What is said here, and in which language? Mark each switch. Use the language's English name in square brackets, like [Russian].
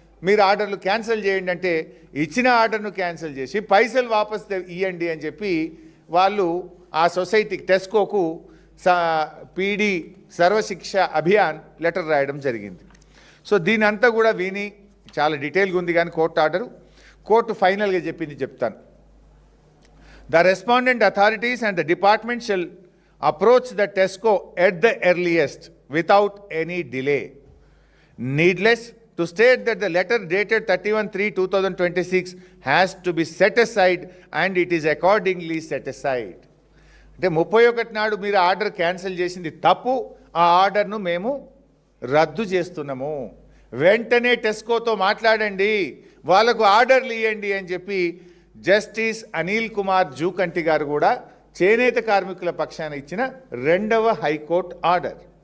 [Telugu] మీరు ఆర్డర్లు క్యాన్సిల్ చేయండి అంటే ఇచ్చిన ఆర్డర్ను క్యాన్సిల్ చేసి పైసలు వాపస్ ఇవ్వండి అని చెప్పి వాళ్ళు ఆ సొసైటీకి టెస్కోకు పీడీ సర్వశిక్ష అభియాన్ లెటర్ రాయడం జరిగింది. సో దీని అంతా కూడా విని చాలా డీటెయిల్గా ఉంది కానీ కోర్టు ఫైనల్గా చెప్తాను. [English] The respondent authorities and the department shall approach the TESCO at the earliest without any delay. Needless to state that the letter dated 31/3/2026 has to be set aside and it is accordingly set aside. [Telugu] అంటే 31 నాడు మీరు order cancel చేసింది తప్పు, ఆ ఆర్డర్ను మేము రద్దు చేస్తున్నాము, వెంటనే టెస్కోతో మాట్లాడండి, వాళ్ళకు ఆర్డర్లు ఇవ్వండి అని చెప్పి జస్టిస్ అనిల్ కుమార్ జూకంటి గారు కూడా చేనేత కార్మికుల పక్షాన ఇచ్చిన 2వ హైకోర్టు ఆర్డర్.